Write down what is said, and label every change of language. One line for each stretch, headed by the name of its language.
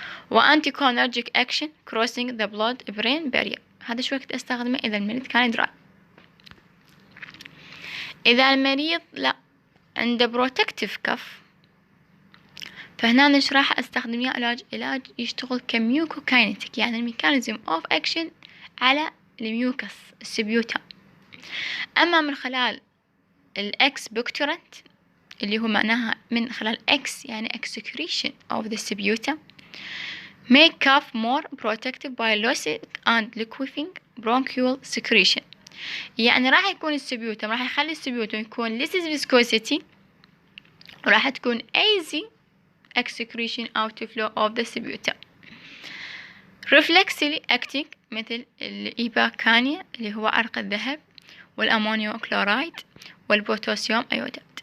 Arabic: وانتي كونرجيك اكشن
English: crossing the blood brain barrier،
Arabic: هذا شو وقت استخدمه اذا المريض كان دراي. اذا المريض لا عنده بروتكتيف كف، فهنا ايش راح استخدم يا علاج يشتغل كميوكوكاينيتيك، يعني الميكانيزم اوف اكشن على الميوكس السبيوتم. اما من خلال الاكس بكتورنت اللي هو معناها من خلال اكس يعني
English: excretion of the sputum make cough more protective by losing and liquefying bronchial secretion.
Arabic: يعني راح يكون السبيوتم، راح يخلي السبيوتم يكون
English: less viscosity،
Arabic: وراح تكون
English: easy excretion out flow of the sputum. reflexively acting
Arabic: مثل الإيباكانيا اللي هو عرق الذهب والأمونيوم كلورايد والبوتاسيوم أيودات.